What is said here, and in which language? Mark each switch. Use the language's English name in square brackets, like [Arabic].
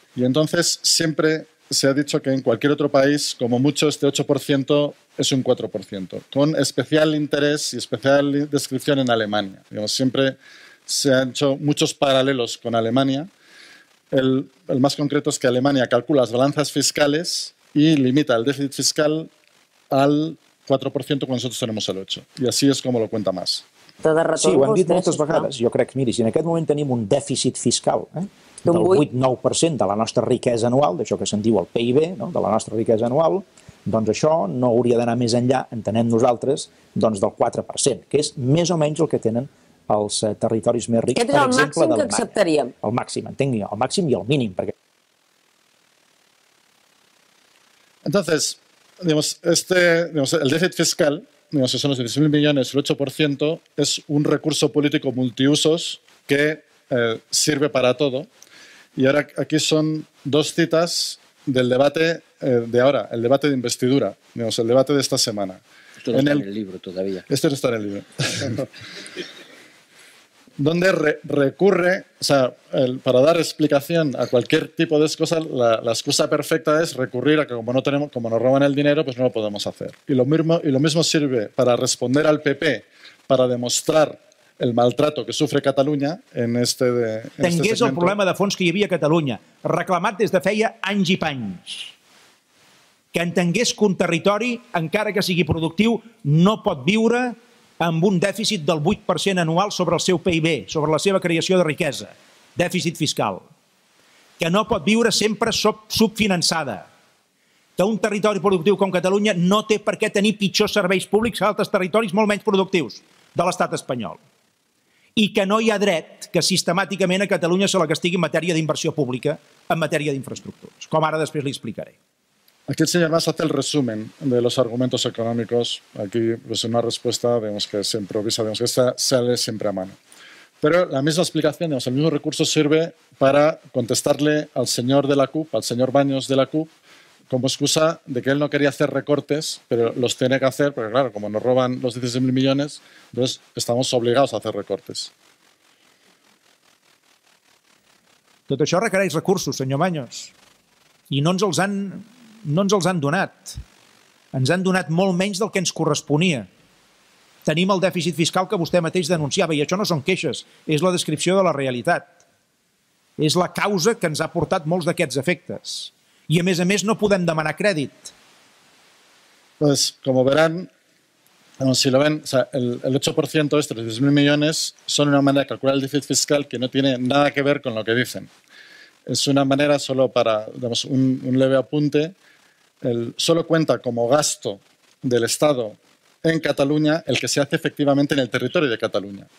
[Spanish] Y entonces siempre se ha dicho que en cualquier otro país, como mucho, este 8% es un 4%, con especial interés y especial descripción en Alemania. Digamos, siempre se han hecho muchos paralelos con Alemania. El más concreto es que Alemania calcula las balanzas fiscales y limita el déficit fiscal al 4% cuando nosotros tenemos el 8%. [Catalan] I així és com [Spanish] lo cuenta más. [Catalan] Sí, ho hem dit moltes vegades. Jo crec que, miri, si en aquest moment tenim un dèficit fiscal del 8-9% de la nostra riquesa anual, d'això que se'n diu el PIB, no? De la nostra riquesa anual, doncs això no hauria d'anar més enllà, entenem nosaltres, doncs del 4%, que és més o menys el que tenen els territoris més rics, per exemple, d'Alemanya. Aquest és el màxim que acceptaríem. El màxim, entenc jo, el màxim i el mínim. Perquè... [Spanish] Entonces, digamos, el déficit fiscal, digamos, que son los 16.000 millones, el 8%, es un recurso político multiusos que sirve para todo. Y ahora aquí son dos citas del debate de ahora, el debate de investidura, digamos, el debate de esta semana. Esto no está en el libro todavía. Esto no está en el libro. Donde recurre, o sea, para dar explicación a cualquier tipo de cosa, la excusa perfecta es recurrir a que como nos roban el dinero, pues no lo podemos hacer. Y lo mismo sirve para responder al PP, para demostrar el maltrato que sufre Catalunya en este [Catalan] Tingués el problema de fons que hi havia a Catalunya, reclamat des de feia anys i panys. Que entengués que un territori, encara que sigui productiu, no pot viure amb un dèficit del 8% anual sobre el seu PIB, sobre la seva creació de riquesa, dèficit fiscal, que no pot viure sempre subfinançada, que un territori productiu com Catalunya no té per què tenir pitjors serveis públics que altres territoris molt menys productius de l'estat espanyol, i que no hi ha dret que sistemàticament a Catalunya se la castigui en matèria d'inversió pública, en matèria d'infraestructures, com ara després li explicaré. [Spanish] Aquí el señor Mas hace el resumen de los argumentos económicos. Aquí pues una respuesta, digamos, que se improvisa, digamos, que esta sale siempre a mano. Pero la misma explicación, digamos, el mismo recurso sirve para contestarle al señor de la CUP, al señor Baños de la CUP, como excusa de que él no quería hacer recortes, pero los tiene que hacer, porque claro, como nos roban los 16.000 millones, entonces estamos obligados a hacer recortes. [Catalan] Tot això requereix recursos, senyor Baños, i no ens els han donat. Ens han donat molt menys del que ens corresponia. Tenim el dèficit fiscal que vostè mateix denunciava, i això no són queixes, és la descripció de la realitat. És la causa que ens ha portat molts d'aquests efectes. I a més, no podem demanar crèdit. [Spanish] Pues, como verán, si lo ven, o sea, el 8% de estos 10.000 millones son una manera de calcular el déficit fiscal que no tiene nada que ver con lo que dicen. Es una manera solo para, digamos, un leve apunte. Solo cuenta como gasto del Estado en Cataluña el que se hace efectivamente en el territorio de Cataluña.